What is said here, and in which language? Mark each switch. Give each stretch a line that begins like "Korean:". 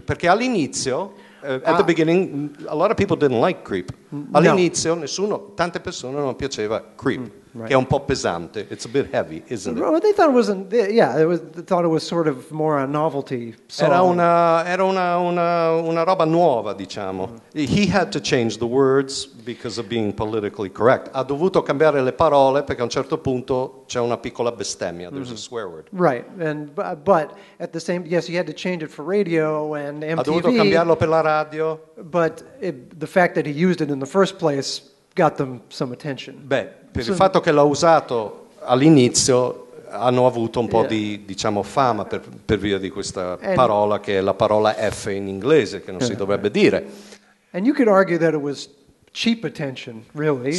Italian: Perché all'inizio
English: at the beginning, a lot of people didn't like Creep.
Italian: All'inizio tante persone non piaceva Creep, che è un po' pesante.
English: It's a bit heavy, isn't it? Well, they thought it wasn't. Yeah, they thought it was sort of more a novelty song.
Italian: Era una roba nuova, diciamo.
English: He had to change the words because of being politically correct.
Italian: Ha dovuto cambiare le parole perché a un certo punto c'è una piccola bestemmia.
English: There's a swear word. Right, but at the same, yes, he had to change it for radio and MTV.
Italian: Ha dovuto cambiarlo per la radio.
English: But the fact that he used it in the first place got them some attention.
Italian: Beh, per il fatto che l'ha usato all'inizio hanno avuto un po' di, diciamo, fama per via di questa parola che è la parola F in inglese, che non si dovrebbe dire.
English: And you could argue that it was cheap attention, really.